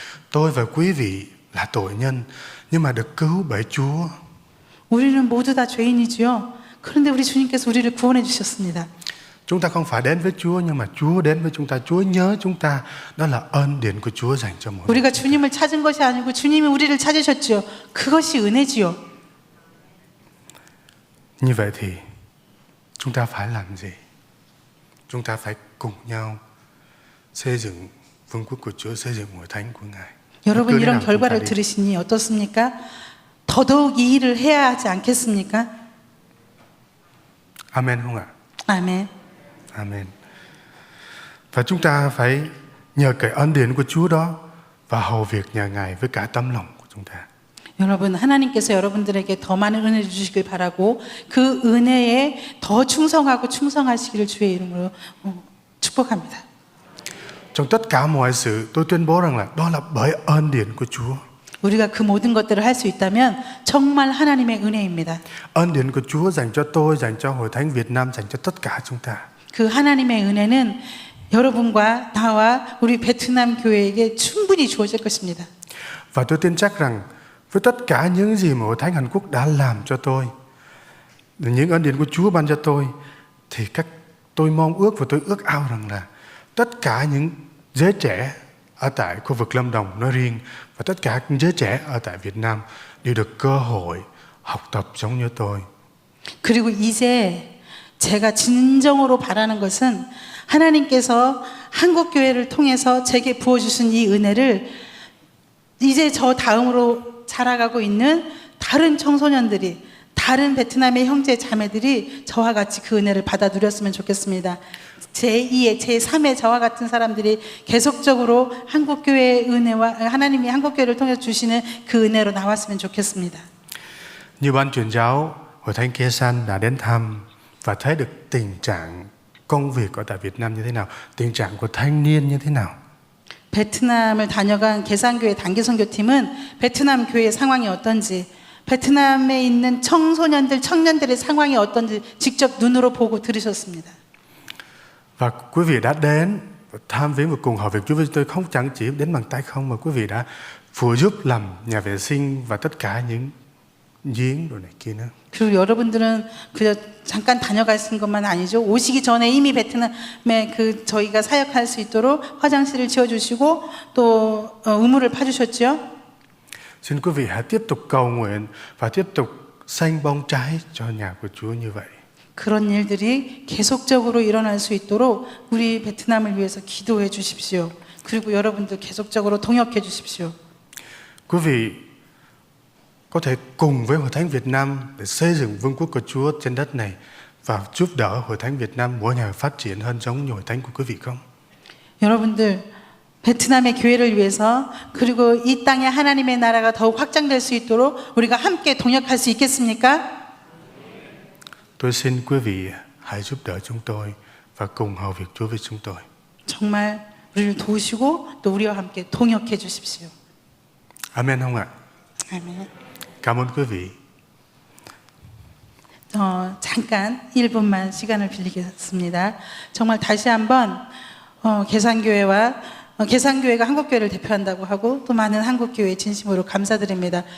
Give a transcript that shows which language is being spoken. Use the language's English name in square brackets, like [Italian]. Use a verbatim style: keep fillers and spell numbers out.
[Vietnamese] Tôi và quý vị là tội nhân, nhưng mà được cứu bởi Chúa. [Korean] 우리는 모두 다 죄인이지요. 그런데 우리 주님께서 우리를 구원해 주셨습니다. [Vietnamese] Chúng ta không phải đến với Chúa, nhưng mà Chúa đến với chúng ta. Chúa nhớ chúng ta. Đó là ân điển của Chúa dành cho mỗi [Korean] 우리가 주님을 찾은 것이 아니고 주님이 우리를 찾으셨지요. 그것이 은혜지요. [Vietnamese] Như vậy thì chúng ta phải làm gì? Chúng ta phải cùng nhau xây dựng vương quốc của Chúa, xây dựng hội thánh của Ngài. [Korean] 여러분 이런 결과를 들으시니 어떻습니까? 더더욱 이 일을 해야 하지 않겠습니까? [Vietnamese] 아멘 không ạ? [Korean] 아멘. [English] Amen. [Vietnamese] Và chúng ta phải nhờ cái ân điển của Chúa đó và hầu việc nhà Ngài với cả tấm lòng của chúng ta. [Korean] 여러분 하나님께서 여러분들에게 더 많은 은혜를 주시길 바라고 그 은혜에 더 충성하고 충성하시기를 주의 이름으로 축복합니다. [Vietnamese] Trong tất cả mọi sự, tôi tuyên bố rằng là đó là bởi ơn điển của Chúa. [Korean] 우리가 그 모든 것들을 할 수 있다면 정말 하나님의 은혜입니다. [Vietnamese] Ơn điển của Chúa dành cho tôi, dành cho Hội Thánh Việt Nam, dành cho tất cả chúng ta. [Korean] 그 하나님의 은혜는 여러분과 나와 우리 베트남 교회에게 충분히 주어질 것입니다. [Vietnamese] Và tôi tin chắc rằng với tất cả những gì mà Hội Thánh Hàn Quốc đã làm cho tôi, những ân điển của Chúa ban cho tôi, thì các tôi mong ước và tôi ước ao rằng là tất cả những giới trẻ ở tại khu vực Lâm Đồng nói riêng và tất cả những giới trẻ ở tại Việt Nam đều được cơ hội học tập giống như tôi. [Korean] 그리고 이제 제가 진정으로 바라는 것은 하나님께서 한국 교회를 통해서 제게 부어주신 이 은혜를 이제 저 다음으로 자라가고 있는 다른 청소년들이, 다른 베트남의 형제 자매들이 저와 같이 그 은혜를 받아 누렸으면 좋겠습니다. 제이의, 제삼의 저와 같은 사람들이 계속적으로 한국 교회의 은혜와 하나님이 한국 교회를 통해서 주시는 그 은혜로 나왔으면 좋겠습니다. [Vietnamese] Như ban truyền giáo Hội Thánh Kesan đã đến thăm và thấy được tình trạng công việc ở tại Việt Nam như thế nào, tình trạng của thanh niên như thế nào. [Korean] 베트남을 다녀간 개산교회 단기 선교팀은 베트남 교회의 상황이 어떤지, 베트남에 있는 청소년들, 청년들의 상황이 어떤지 직접 눈으로 보고 들으셨습니다. [Vietnamese] Và quý vị đã đến tham viếng và cùng hầu việc Chúa với tôi, không chẳng chỉ đến bằng tay không mà quý vị đã phụ giúp làm nhà vệ sinh và tất cả những giếng đồ này kia nữa. [Korean] 그리고 여러분들은 그저 잠깐 다녀가신 것만 아니죠. 오시기 전에 이미 베트남에 그 저희가 사역할 수 있도록 화장실을 지어주시고 또 우물을 파주셨죠. [Vietnamese] Xin quý vị hãy tiếp tục cầu nguyện và tiếp tục xanh bông trái cho nhà của Chúa như vậy. [Korean] 그런 일들이 계속적으로 일어날 수 있도록 우리 베트남을 위해서 기도해 주십시오. 그리고 여러분들 계속적으로 동역해 주십시오. [Vietnamese] Quý vị có thể cùng với Hội Thánh Việt Nam để xây dựng vương quốc của Chúa trên đất này và giúp đỡ Hội Thánh Việt Nam mỗi ngày phát triển hơn giống như Hội Thánh của quý vị không? [Korean] 여러분들 베트남의 교회를 위해서 그리고 이 땅에 하나님의 나라가 더욱 확장될 수 있도록 우리가 함께 동역할 수 있겠습니까? [Vietnamese] Tôi xin quý vị hãy giúp đỡ chúng tôi và cùng hầu việc Chúa với chúng tôi. [Korean] 정말 우리를 도우시고 또 우리와 함께 동역해 주십시오. [Vietnamese] 아멘 không ạ? [Korean] 아멘. [Vietnamese] Cảm ơn quý vị. [Korean] 어, 잠깐 일 분만 시간을 빌리겠습니다. 정말 다시 한번 어, 개산교회와 어, 개산교회가 한국교회를 대표한다고 하고 또 많은 한국교회에 진심으로 감사드립니다.